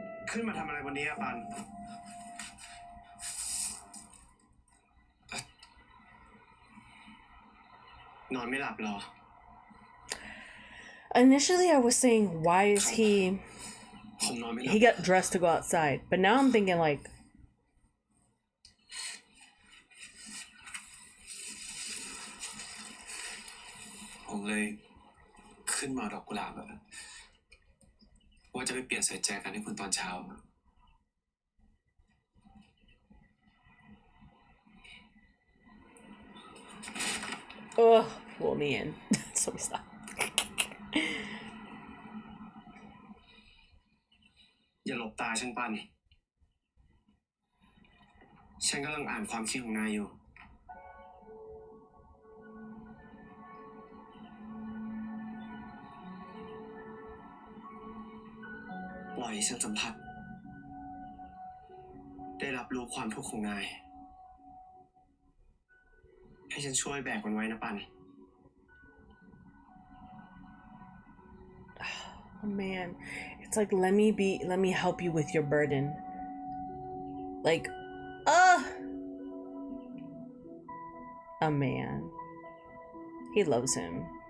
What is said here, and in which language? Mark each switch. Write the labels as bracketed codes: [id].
[th] ขึ้นมาทำอะไรวันนี้อะปัน นอนไม่หลับเหรอ [en] Initially, I was saying, why is he [th] ผมนอนไม่หลับ [en] he got dressed to go outside? But now I'm thinking like, [th] ผมเลยขึ้นมาดอกกุหลาบอะว่าจะไปเปลี่ยนใส่แจกันให้คุณตอนเช้า [en] ugh, pull me in. So stop. [th] อย่าหลบตาฉันปัน ฉันกำลังอ่านความคิดของนายอยู่ ปล่อยให้ฉันสัมผัส ได้รับรู้ความทุกข์ของนาย ให้ฉันช่วยแบกมันไว้นะปัน [en] Oh man, it's like let me help you with your burden. Like, a man. He loves him.